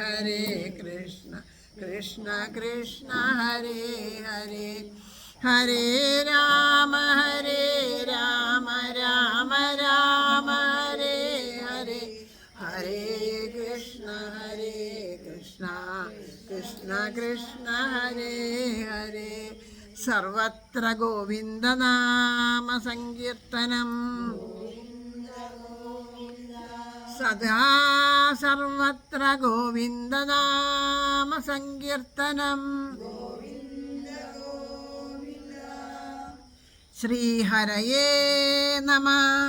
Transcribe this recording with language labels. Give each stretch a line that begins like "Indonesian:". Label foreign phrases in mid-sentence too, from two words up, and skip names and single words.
Sanskrit: കൃഷ്ണ കൃഷ്ണ ഹരേ ഹരേ, ഹരേ രാമ രാമ രാമ ഹരേ ഹരേ, ഹരേ കൃഷ്ണ കൃഷ്ണ കൃഷ്ണ ഹരേ ഹരേ. സർവത്ര ഗോവിന്ദനാമ സങ്കീർത്തനം, സദാ സർവത്ര ഗോവിന്ദനാമ സങ്കീർത്തനം. ശ്രീഹരയേ നമഃ.